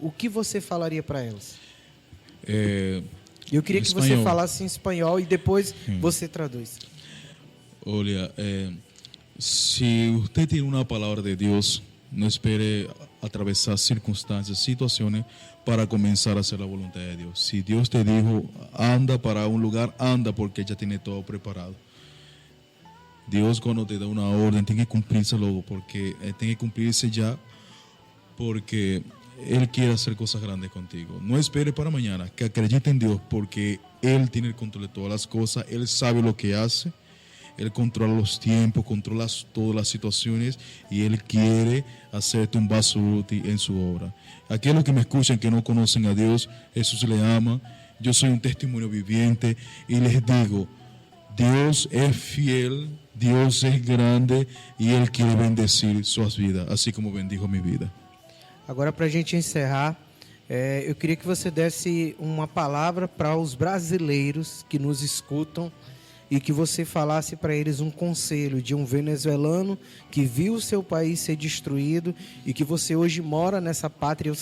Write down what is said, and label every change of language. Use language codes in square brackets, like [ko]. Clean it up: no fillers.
[pt] O que você falaria para elas? Eu queria que você falasse em espanhol e depois você traduz. Olha, se você tem uma palavra de Deus, não espere atravessar circunstâncias, situações para começar a [es] hacer a voluntad de Dios. Si Dios te dijo, anda para un lugar, anda porque ya tiene todo preparado. Dios cuando te da una orden tiene que cumplirse luego, porque tiene que cumplirse ya, porque Él quiere hacer cosas grandes contigo. No espere para mañana, que acredite en Dios, porque Él tiene el control de todas las cosas, Él sabe lo que hace. Él controla los tiempos, controla todas las situaciones y Él quiere hacerte un vaso útil en su obra. Aquellos que me escuchan que no conocen a Dios, Jesús le ama. Yo soy un testimonio viviente y les digo, Dios es fiel, Dios es grande y Él quiere bendecir sus vidas, así como bendijo mi vida. [pt] Agora, para a gente encerrar, eu queria que você desse uma palavra para os brasileiros que nos escutam e que você falasse para eles um conselho de um venezuelano que viu o seu país ser destruído e que você hoje mora nessa pátria.